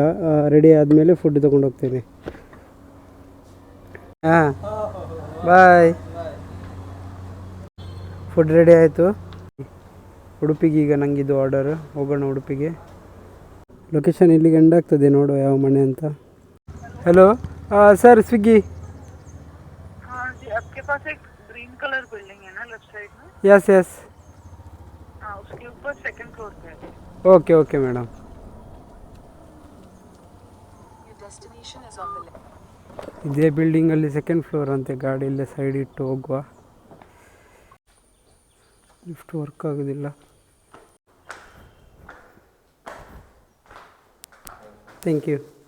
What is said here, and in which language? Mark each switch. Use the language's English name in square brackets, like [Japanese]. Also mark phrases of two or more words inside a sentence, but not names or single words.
[Kannada] ರೆಡಿ ಆದಮೇಲೆ ಫುಡ್ ತೊಗೊಂಡು ಹೋಗ್ತೇನೆ. ಹಾಂ ಬಾಯ್. [English] food ready [Kannada] ಆಯಿತು. ಉಡುಪಿಗೆ ಈಗ ನನಗಿದು ಆರ್ಡರ್. ಹೋಗೋಣ ಉಡುಪಿಗೆ. ಲೊಕೇಶನ್ ಇಲ್ಲಿಗೆ ಎಂಡ್ ಆಗ್ತದೆ. ನೋಡುವ ಯಾವ ಮನೆ ಅಂತ. [English] Hello sir Swiggy. [Hindi] हाँ जी, आपके पास एक [English] green colour building [Hindi] है ना [English] left side [Hindi] में? [English] Yes yes. [Hindi] हाँ, उसके ऊपर [English] second floor [Hindi] पे है. [English] okay okay madam. [Kannada] ಇದೇ ಬಿಲ್ಡಿಂಗಲ್ಲಿ [English] second floor [Kannada] ಅಂತೆ. ಗಾಡಿ ಇಲ್ಲೇ ಸೈಡ್ ಇಟ್ಟು ಹೋಗುವ. [English] lift work [Kannada] ಆಗೋದಿಲ್ಲ. [English] Thank you.